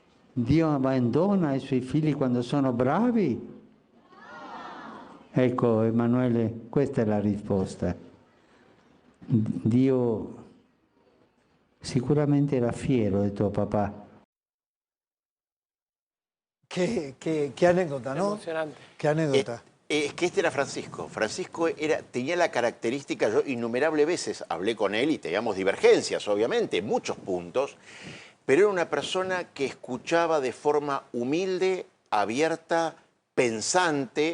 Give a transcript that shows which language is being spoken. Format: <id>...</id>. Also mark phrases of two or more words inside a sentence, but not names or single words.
<it>Dio abbandona i suoi figli quando sono bravi? Ecco, Emanuele, questa è la risposta. Dio sicuramente era fiero di tuo papà.</it> <es>Qué anécdota, ¿no? Emocionante. Qué anécdota. Es que este era Francisco. Francisco tenía la característica, yo innumerables veces hablé con él y teníamos divergencias, obviamente, muchos puntos, pero era una persona que escuchaba de forma humilde, abierta, pensante.</es>